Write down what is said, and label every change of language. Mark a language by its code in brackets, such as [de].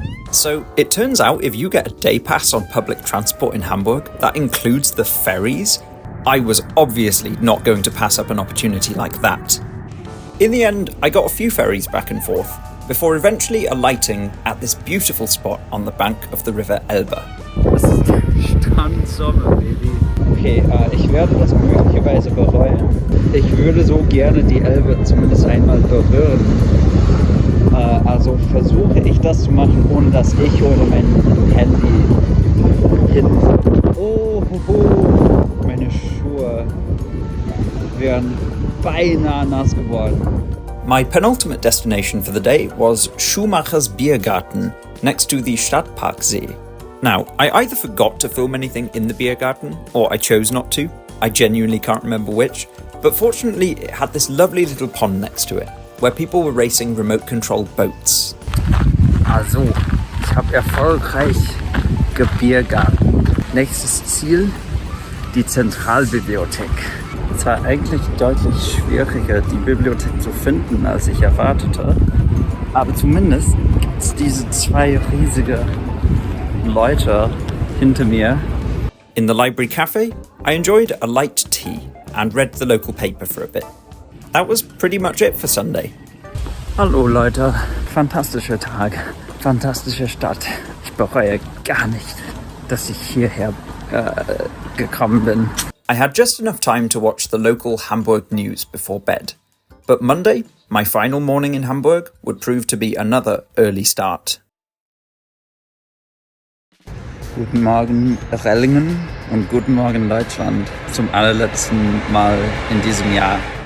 [en] So, it turns out if you get a day pass on public transport in Hamburg, that includes the ferries. I was obviously not going to pass up an opportunity like that. In the end, I got a few ferries back and forth, before eventually alighting at this beautiful spot on the bank of the River Elbe. [de] Das ist Strandsommer, Baby. Okay, ich werde das möglicherweise bereuen. Ich würde so gerne die Elbe zumindest einmal berühren. Also versuche ich das zu machen, ohne dass ich oder mein Handy hin. Oh, meine Schuhe wären beinahe nass geworden. [en] My penultimate destination for the day was Schumacher's Biergarten, next to the Stadtparksee. Now, I either forgot to film anything in the Biergarten, or I chose not to. I genuinely can't remember which, but fortunately it had this lovely little pond next to it, where people were racing remote-controlled boats. [de] Also, ich habe erfolgreich gebiergarten. Nächstes Ziel, die Zentralbibliothek. Es war eigentlich deutlich schwieriger, die Bibliothek zu finden, als ich erwartete. Aber zumindest gibt es diese zwei riesige Leute hinter mir. [en] In the library cafe, I enjoyed a light tea and read the local paper for a bit. That was pretty much it for Sunday. [de] Hallo Leute, fantastischer Tag, fantastische Stadt. Ich bereue gar nicht, dass ich hierher gekommen bin. [en] I had just enough time to watch the local Hamburg news before bed. But Monday, my final morning in Hamburg, would prove to be another early start. [de] Guten Morgen Rellingen und guten Morgen Deutschland zum allerletzten Mal in diesem Jahr.